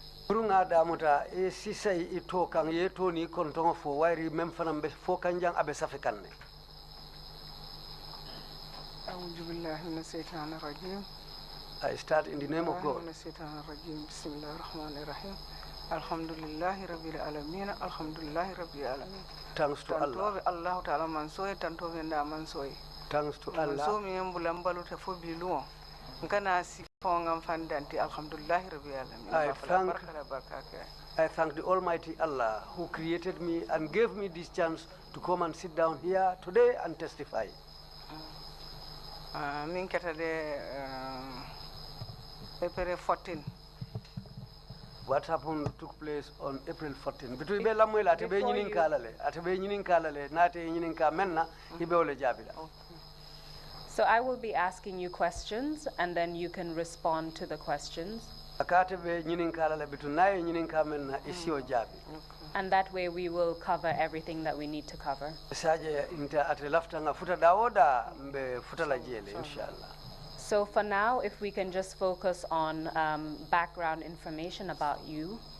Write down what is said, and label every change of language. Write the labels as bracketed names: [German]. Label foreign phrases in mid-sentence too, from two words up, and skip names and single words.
[English] I start in the name of God. [Arabic] الحمد لله رب العالمين، الحمد لله رب العالمين. [English] Thanks to Allah. [Arabic] الله تعالى [Mandingo] mansoy, tanto venda mansoy. [English] Thanks to Allah. [Mandingo] So mi embulambalu te fo biluo. Nkana si fongam fandanti [Arabic] الحمد لله رب العالمين. [English] I thank the Almighty Allah who created me and gave me this chance to come and sit down here today and testify. [Mandingo] Min keta de April 14. [English] What happened took place on April 14. Between Belamuela, Atabe Yinin Kalale, Nate Yinin Kamenna, Hibeole Jabila. So I will be asking you questions and then you can respond to the questions. And that way we will cover everything that we need to cover. So for now, if we can just focus on background information about you.